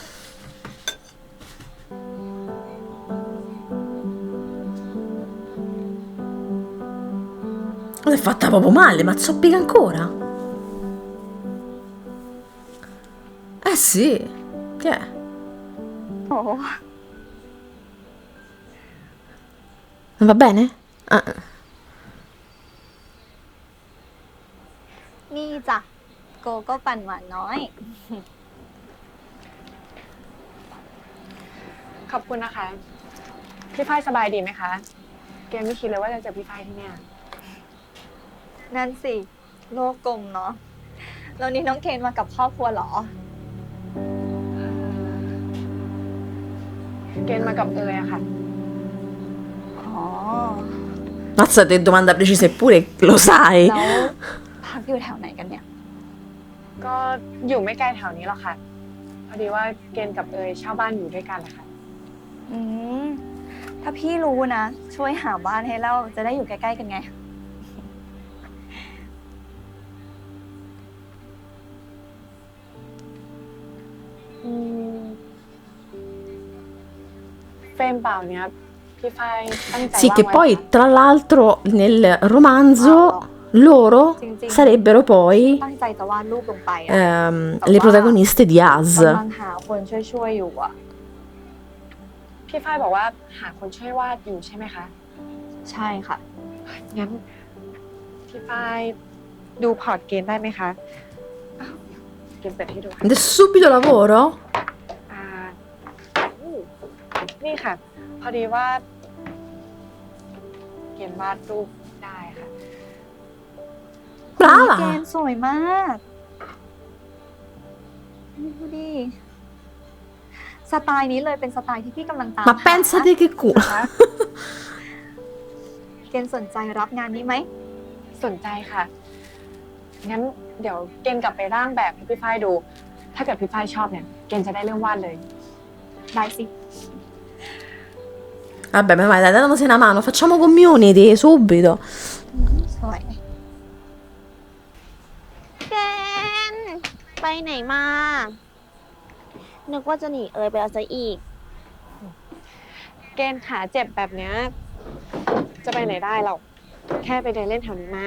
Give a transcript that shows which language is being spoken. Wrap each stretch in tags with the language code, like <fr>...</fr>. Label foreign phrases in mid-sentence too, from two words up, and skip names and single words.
<it>È fatta proprio male, ma zoppica ancora. Eh sì, che è? Oh, Non va bene? Ah.</it> <th>นี่จ้ะโกโก้ปั่นหวานน้อย ขอบคุณนะคะ พี่ฝ้ายสบายดีไหมคะ เกมไม่คิดเลยว่าจะเจอพี่ฝ้ายที่เนี่ย นั่นสิ โลกกลมเนาะแล้วนี่น้องเคนมากับครอบครัวเหรอ เกณฑ์มากับเอยอะค่ะ อ๋อ</th> <it>Mazza, te domanda precisa eppure lo sai.</it> <th>แล้วพักอยู่แถวไหนกันเนี่ย ก็อยู่ไม่ไกลแถวนี้หรอกค่ะ พอดีว่าเกณฑ์กับเอยเช่าบ้านอยู่ด้วยกันแหละค่ะ อืม ถ้าพี่รู้นะ ช่วยหาบ้านให้เราจะได้อยู่ใกล้ๆกันไง อืมเฟรมเปล่าเนี้ยพี่ฝ้ายตั้งใจ</th> <it>Sì,</it> <th>วาง</th> <it>che</it> <th>ไว้</th> <it>poi</it> <th>ค่ะ</th> <it>tra l'altro nel romanzo loro sarebbero poi</it> <th>ตั้งใจจะวาดรูปลงไปอะ</th> <it>le protagoniste di Us.</it> <th>กำลังหาคนช่วยๆอยู่อะ พี่ฝ้ายบอกว่าหาคนช่วยวาดอยู่ใช่ไหมคะ ใช่ค่ะ งั้นพี่ฝ้ายดูพอร์ตเกณฑ์ได้ไหมคะอ้าวเกณฑ์เปิดให้ดูค่ะ</th> <it>Ed è subito lavoro?</it> <th>อ่าอู้นี่ค่ะ พอดีว่า เกณฑ์วาดรูปได้ค่ะ เก</th> <it>Brava!</it> <th>ณฑ์สวยมากดูดิ สไตล์นี้เลยเป็นสไตล์ที่พี่กำลังตาม</th> <it>Ma</it> <th>หา</th> <it>pensate che culo.</it> <th>เกณฑ์สนใจรับงานนี้ไหม สนใจค่ะ งั้นเดี๋ยวเกณฑ์กลับไปร่างแบบให้พี่ฝ้ายดู ถ้าเกิดพี่ฝ้ายชอบเนี่ย เกณฑ์จะได้เริ่มวาดเลย ได้สิ</th> <it>Vabbè, ma vai, dai, dandosi una mano, facciamo community subito.</it> <th>สวย เกณฑ์ไปไหนมา นึกว่าจะหนีเอยไปเอาซะอีก เกณฑ์ขาเจ็บแบบเนี้ยจะไปไหนได้หรอก แค่ไปเดินเล่นแถวนี้มา</th>